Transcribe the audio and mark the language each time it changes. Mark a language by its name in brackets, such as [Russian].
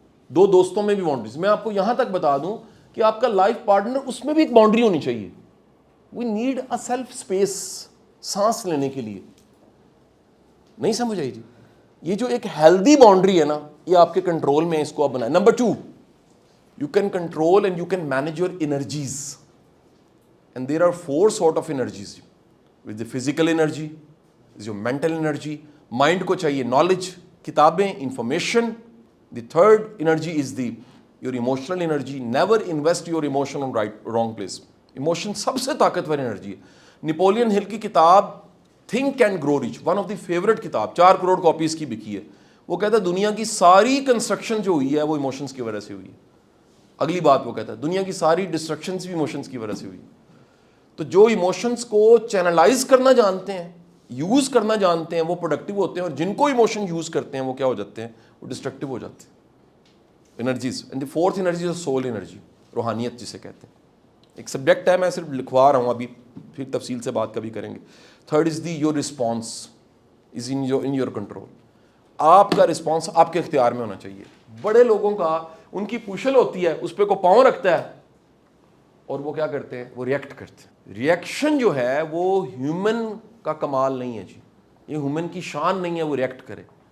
[Urdu] 2 دوستوں میں بھی باؤنڈریز. میں آپ کو یہاں تک بتا دوں کہ آپ کا لائف پارٹنر, اس میں بھی ایک باؤنڈری ہونی چاہیے. [English] we need a self space, [Urdu] سانس لینے کے لیے. نہیں سمجھ آئی جی. یہ جو ایک ہیلدی باؤنڈری ہے نا, یہ آپ کے کنٹرول میں, اس کو آپ بنائیں. Number 2, [English] you can control and you can manage your energies, and there are 4 sort of energies. With the physical energy is your mental energy. [Urdu] Mind کو چاہیے knowledge, کتابیں, information. [English] The third energy is your emotional energy. Never invest your emotion on wrong place. [Urdu] Emotion سب سے طاقتور energy ہے. Napoleon ہل کی کتاب think and grow reach, [English] one of the favourite [Urdu] کتاب, 4 کروڑ کاپیز کی بکی ہے. وہ کہتا ہے دنیا کی ساری کنسٹرکشن جو ہوئی ہے وہ ایموشنس کی وجہ سے ہوئی ہے. اگلی بات وہ کہتا ہے دنیا کی ساری ڈسٹرکشنز بھی ایموشنس کی وجہ سے ہوئی. تو جو ایموشنس کو چینلائز کرنا جانتے ہیں, یوز کرنا جانتے ہیں, وہ پروڈکٹیو ہوتے ہیں, اور جن کو ایموشن یوز کرتے ہیں وہ کیا ہو جاتے ہیں, وہ ڈسٹرکٹیو ہو جاتے ہیں. Energies. [English] and the 4th [Urdu] energy ہے سول انرجی, روحانیت جسے کہتے ہیں. ایک سبجیکٹ ہے, میں صرف لکھوا رہا ہوں ابھی, پھر تفصیل سے بات کبھی کریں گے. [English] 3rd is your response is in your control. [Urdu] آپ کا رسپانس آپ کے اختیار میں ہونا چاہیے. بڑے لوگوں کا, ان کی پوشل ہوتی ہے, اس پہ کو پاؤں رکھتا ہے, اور وہ کیا کرتے ہیں, وہ ریئیکٹ کرتے ہیں. ریئیکشن جو ہے وہ ہیومن کا کمال نہیں ہے جی, یہ ہیومن کی شان نہیں ہے وہ ریئیکٹ کرے.